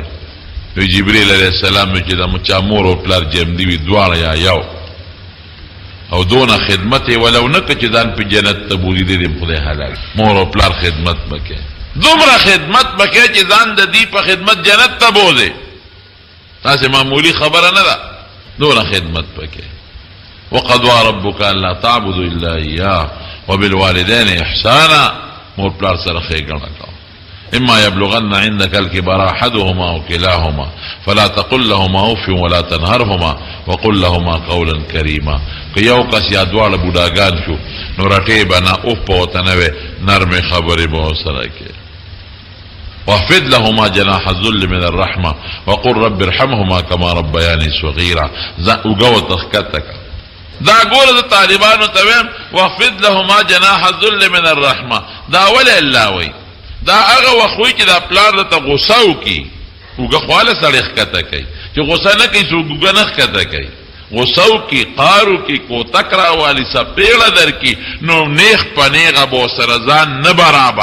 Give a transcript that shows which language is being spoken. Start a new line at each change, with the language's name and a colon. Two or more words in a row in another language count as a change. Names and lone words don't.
Pashto: وی جبریل
Arabic: علیه السلام
Pashto: وی چې د چا مور او پلار جمدي وي دواړه یا یو، او دونه خدمت یې ولو نه که چې ځان په جنت ته بولي دی خدای حلال. مور او پلار خدمت بکې، دومره خدمت بکې چې ځان د دې په خدمت جنت ته بوځي. تاسې معمولي خبره نه ده، دونه خدمت بکې.
Arabic: وقضى ربك الا تعبدوا الا اياه وبالوالدين احسانا.
Pashto: مور پلار سره ښېګڼه کوه.
Arabic: اما يبلغن عندك الكبر احدهما او كلاهما فلا تقل لهما اف ولا تنهرهما وقل لهما قولا كريما.
Pashto: که یو کس یا دواړه بوډاګان شو نو رټې به نه، اف به ورته نه وې، نرمې خبرې به ورسره کې.
Arabic: واخفض لهما جناح الذل من الرحمه وقل رب ارحمهما كما ربياني صغيرا.
Pashto: اوږه ورته ښکته کړه. دا ګوره د طالبانو ته ویم
Arabic: واخفض لهما جناح الذل من الرحمه.
Pashto: دا ولې الله وایي؟ دا هغه وخت وایي چې دا پلار درته غوسه وکړي، اوږه خو هله سړی ښکته کوي، چې غوسه نه کوي څوک اوږه نه ښکته کوي. غوسه وکړي، قهر وکړي، کوتک راوالي، څپېړه درکړي، نو نیغ په نیغه به ورسره ځان نه برابری.